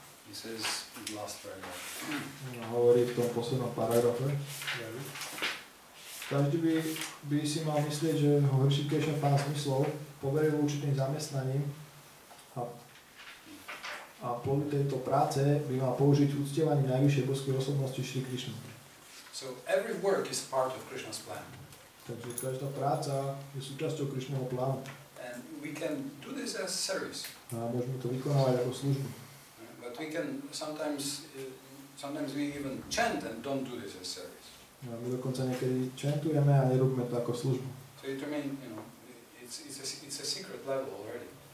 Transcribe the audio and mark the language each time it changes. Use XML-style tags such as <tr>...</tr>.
<en>He says in the last paragraph.</en> <sk>Hovorí v tom poslednom paragrafe. Každý by si mal myslieť, že ho Hršikeša Pán zmyslov poveril určitým zamestnaním a podľa tejto práce by mal použiť uctievanie najvyššej božskej osobnosti Šri Krišny.</sk> <en>So every work is part of Krishna's plan.</en> <sk>Takže každá práca je súčasťou Krišného plánu.</sk> <en>And we can do this as service.</en> <sk>A môžeme to vykonávať ako službu.</sk> <en>But we can sometimes we even chant and don't do this as service.</en> <sk>A my dokonca niekedy čantujeme a nerobíme to ako službu.</sk> <en>So it remains, it's a secret level already.</en>